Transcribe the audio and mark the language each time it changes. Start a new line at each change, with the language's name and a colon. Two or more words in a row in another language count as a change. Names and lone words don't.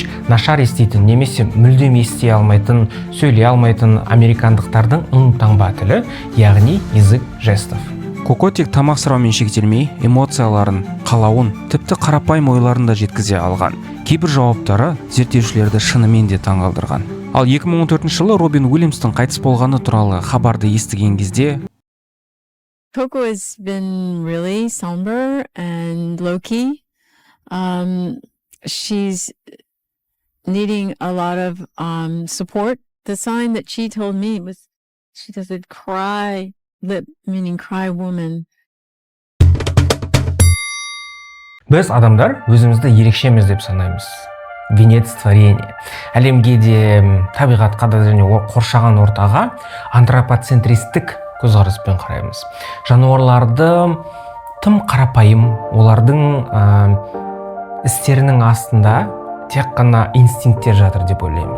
Kazakh: Нашар еститін немесе мүлдем ести алмайтын, сөйлей алмайтын американдықтардың ың-таңба тілі, яғни
Russian: язык жестов.
Kazakh: Коко тек тамақ сұраумен шектелмей, эмоцияларын, қалауын, тіпті қарапайым ойларын да жеткізе алған. Кейбір жауаптары зерттеушілерді шынымен де таңғалдырған. Ал 2014 жылы Робин Уильямстың қайтыс болғаны туралы хабарды естіген кезде
English: Coco has been really somber and low-key. She's needing a lot of support. The sign that she told me was she does a cry lip, meaning cry woman.
Kazakh: Біз адамдар өзімізді ерекшеміз деп санаймыз.
Russian: Венец творения.
Kazakh: Әлемге де, табиғатқа да және қоршаған ортаға антропоцентристік көзқараспен қараймыз. Жануарларды тым қарапайым, олардың істерінің астында тек қана инстинкттер жатыр деп ойлаймыз.